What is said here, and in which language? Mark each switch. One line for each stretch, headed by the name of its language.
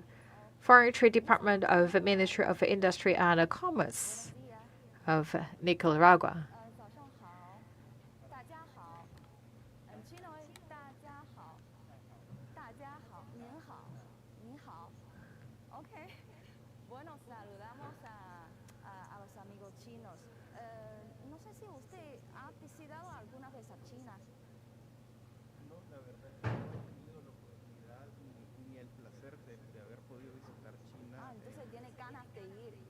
English: from the Foreign Trade Department of the Ministry of Industry and Commerce of Nicaragua.
Chinese: 早上好，大家好，Chino， 大家好，大家好，您好，你好，OK。
Spanish: Bueno, saludamos a los amigos chinos. No sé si usted ha visitado alguna vez a China. No, la verdad es que no he tenido la oportunidad ni el placer de haber podido visitar China. Entonces tiene ganas de ir.